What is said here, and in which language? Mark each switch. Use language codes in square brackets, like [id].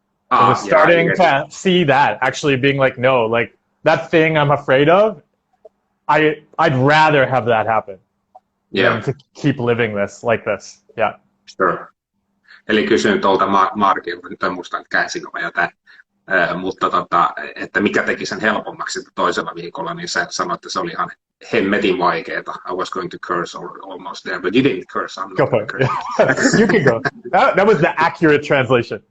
[en] I was starting to see that, actually being like, no, like that thing I'm afraid of, I'd rather have that happen than to keep living this like this. Yeah. Sure. [fi] Eli kysyin tuolta Markilta, nyt en muista, että käsinkö mä jotain, mutta että mikä teki sen helpommaksi toisella viikolla, niin sä sanoit, että se oli ihan hemmetin vaikeeta. [en] I was going to curse almost there, but you didn't curse. I'm not going to curse. You can go. That was the accurate translation.